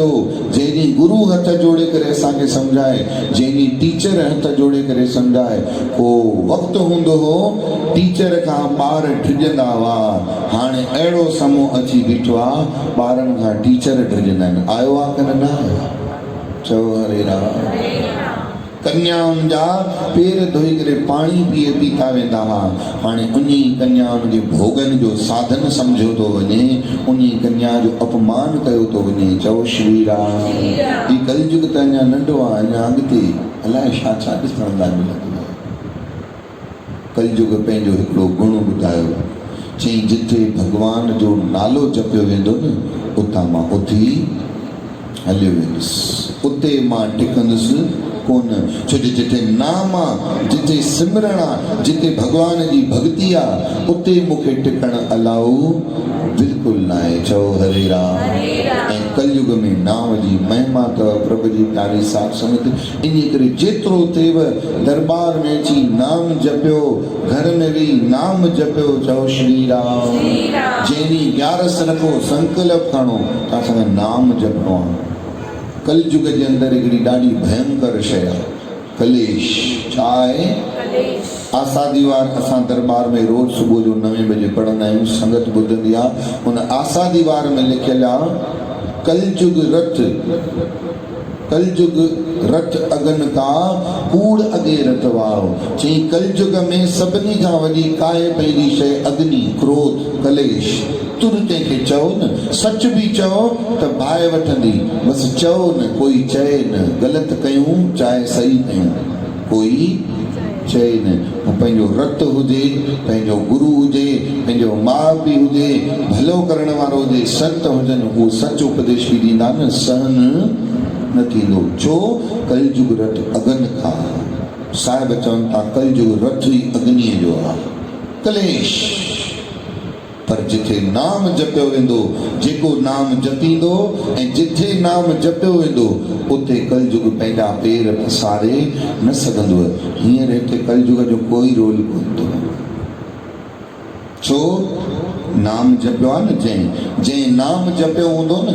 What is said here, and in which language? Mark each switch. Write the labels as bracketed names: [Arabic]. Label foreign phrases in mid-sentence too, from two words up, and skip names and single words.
[Sindhi] जंहिं ॾींहुं गुरू हथ जोड़े करे असांखे सम्झाए, जंहिं ॾींहुं टीचर हथ जोड़े करे सम्झाए, पोइ वक़्तु हूंदो हो टीचर खां ॿार डिॼंदा हुआ। हाणे अहिड़ो समूह अची बीठो आहे ॿारनि खां टीचर डिॼंदा आहिनि। आयो आहे की न आयो? चओ हरे राम। कन्याउनि जा पेर धोई करे पाणी पीता वेंदा हुआ। हाणे उन कन्याउनि खे भोगनि जो साधन सम्झो थो वञे, उन कन्या जो अपमान कयो थो वञे। चओ श्री राम। ही कलयुग त अञा नंढो आहे, अञा अॻिते अलाए छा छा ॾिसण लाइ मिलंदो आहे। कलयुग पंहिंजो हिकिड़ो गुण ॿुधायो, चई जिथे भॻवान जो नालो जपियो वेंदो न उतां मां उथी हलियो वेंदुसि, उते मां टिकंदुसि कोन। छो जो जिथे नाम आहे, जिथे सिमरण आहे, जिथे भॻवान जी भक्ति आहे, उते मूंखे टिकण अलाउ बिल्कुलु न आहे। चओ हरे राम। ऐं कलयुग में नाम जी महिमा अथव प्रभु जी प्यारी साथ संगत। इन करे जेतिरो थिएव दरबार में अची नाम जपियो, घर में बि नाम जपियो। चओ श्री राम। जंहिं ग्यारस रखो, संकल्प खणो त असांखे नाम जपणो आहे। कलयुग जे अंदरि हिकिड़ी ॾाढी भयंकर शइ आहे कलेश। छा आहे? आसादी वार असां दरबार में रोज़ सुबुह जो 9 बजे पढ़ंदा आहियूं, संगत ॿुधंदी आहे। हुन आसादी वार में लिखियलु आहे [Punjabi] ਕਲਯੁਗ ਰਥ ਅਗਨ ਕਾ ਕੂੜ ਅਗੇ ਰਥ ਵਾਓ। [Sindhi] चई कलयुग में सभिनी खां वॾी काए पई शइ अग्नि, क्रोध, कलेश। तुर कंहिंखे चओ न, सच बि चओ त बाहि वठंदी, बसि चओ न, कोई चए न। ग़लति कयूं चाहे सही कयूं, कोई चए न। पंहिंजो रत हुजे, पंहिंजो गुरू हुजे, पंहिंजो माउ पीउ हुजे, भलो करण वारो हुजे, संत हुजनि, उहो सच उपदेश बि ॾींदा न, सहन न थींदो। छो? कलयुग रथ अगन खां। साहिब चवनि था कलयुग रथ ई अग्नीअ जो आहे, कलेश। पर जिथे नाम जपियो वेंदो, जेको नाम जपींदो ऐं जिथे नाम जपियो वेंदो उते कलयुग पंहिंजा पेर पसारे न सघंदो। हींअर हिते कलयुग जो कोई रोल कोन थो। छो? नाम जपियो आहे न, जंहिं नाम जपियो हूंदो न।